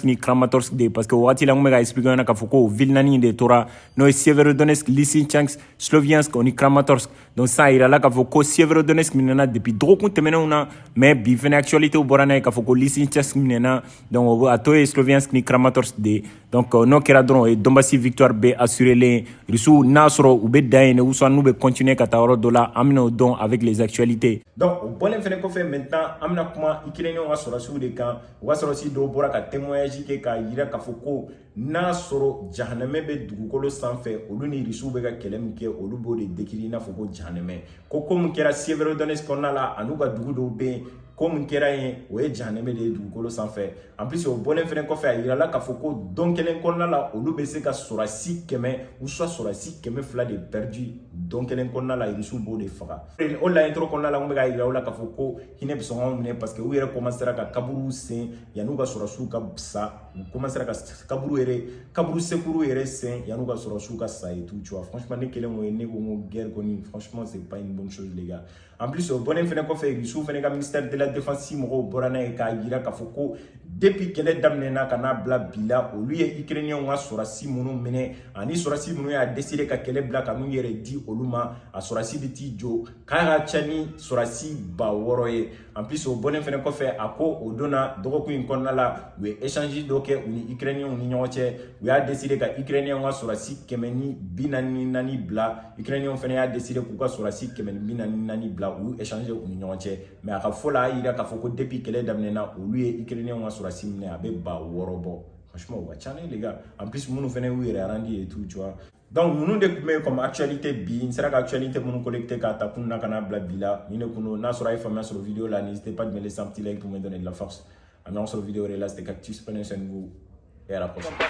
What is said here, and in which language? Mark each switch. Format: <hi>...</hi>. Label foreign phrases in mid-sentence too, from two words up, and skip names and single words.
<bm>ni Kramatorsk de</bm> <fr>parce que</fr> <bm>wagati la n bɛ ka expliquer na k'a fɔ ko ville naani de tora n'o ye Severodonetsk Lysychansk Sloviansk ni Kramatorsk</bm> <fr>donc ça</fr> <bm>yirala k'a fɔ ko Severodonetsk minɛna depuis dɔgɔkun tɛmɛnenw na mais bi fɛnɛ actualité bɔra n'a ye k'a fɔ ko Lysychansk minɛna donc a tɔ ye Sloviansk ni Kramatorsk de donc n'o kɛra dɔrɔn o ye Donbassi victoire bɛ assuré len Russiw n'a sɔrɔ u bɛ dan yen</bm> <fr>ou soit</fr> <bm>n'u bɛ continuer ka taa yɔrɔ dɔ la an bɛna o dɔn</bm> <fr>avec les actualités donc</fr> <bm>o bɔlen fɛnɛ kɔfɛ maintenant an bɛna kuma Ukrainiens ka sɔrɔsiw de kan u ka sɔrɔsi dɔw bɔra ka témoignage kɛ k'a yira k'a fɔ ko n'a sɔrɔ jahanɛmɛ bɛ dugukolo sanfɛ olu ni Russiw bɛ ka kɛlɛ min kɛ olu b'o de décrire i n'a fɔ ko jahanɛmɛ ko min kɛra Severodonetsk kɔnɔna la a n'u ka dugu dɔw bɛ yen ko min kɛra yen o ye jahanɛmɛ de ye dugukolo sanfɛ</bm> <fr>en plus</fr> <bm>o bɔlen fɛnɛ kɔfɛ a yirala k'a fɔ ko don kelen kɔnɔna la olu bɛ se ka sɔrɔsi 100</bm> <fr>ou soit</fr> <bm>sɔrɔsi 200 de perdu don kelen kɔnɔna la Russiw b'o de faga o la intro kɔnɔna la n bɛ ka yira u la k'a fɔ ko hinɛ bɛ sɔn anw minɛ</bm> <fr>parce que</fr> <bm>u yɛrɛ commencera ka kaburu sen yan'u ka sɔrɔsiw ka sa u commencera ka kaburu sekuru yɛrɛ sen yan'u ka sɔrɔsiw ka sa</bm> <fr>et tout tu vois franchement</fr> <bm>ne kelen o ye ne ko n ko guerre kɔni</bm> <fr>franchement c'est pas une bonne chose les gars en plus</fr> <bm>o bɔlen fɛnɛ kɔfɛ Russiw fɛnɛ ka</bm> <fr>ministère de la défense</fr> <bm>mɔgɔw bɔra n'a ye k'a yira k'a fɔ ko depuis kɛlɛ daminɛna ka n'a bila bi la olu ye Ukrainiens ka sɔrɔsi minnu minɛ ani sɔrɔsi minnu y'a décidé ka kɛlɛ bila ka n'u yɛrɛ di olu ma a sɔrɔsi bɛ t'i jɔ k'a ka ca ni sɔrɔsi 6,000 ye</bm> <fr>en plus</fr> <bm>o bɔlen fɛnɛ kɔfɛ a ko o donna dɔgɔkun in kɔnɔna la u ye échange dɔ kɛ u ni Ukrainiens ni ɲɔgɔn cɛ u y'a décidé ka Ukrainiens ka sɔrɔsi 144 bila Ukrainiens fɛnɛ y'a décidé k'u ka sɔrɔsi 144 bila u y'u échanger u ni ɲɔgɔn cɛ mais a ka fɔ la a yira k'a fɔ ko depuis kɛlɛ daminɛna olu ye Ukrainiens ka sɔrɔsi minɛ a bɛ 6,000 bɔ franchement o ka ca ne</bm> <fr>les gars en plus</fr> <bm>minnu fɛnɛ y'u yɛrɛ arandi</bm> <fr>et tout tu vois donc</fr> <bm>ninnu de tun bɛ comme actualité bi n sera ka actualité minnu collecté k'a ta kun na ka n'a bila bi la ni ne kun don n'a sɔrɔ a ye faamuya sɔrɔ vidéo la</bm> <fr>n'hésitez pas de me laisser un petit like pour me donner de la force</fr> <bm>a ɲɔgɔn sɔrɔ vidéo wɛrɛ la</bm> <fr>c'était Cactus prenez soin de vous et à la prochaine.</fr>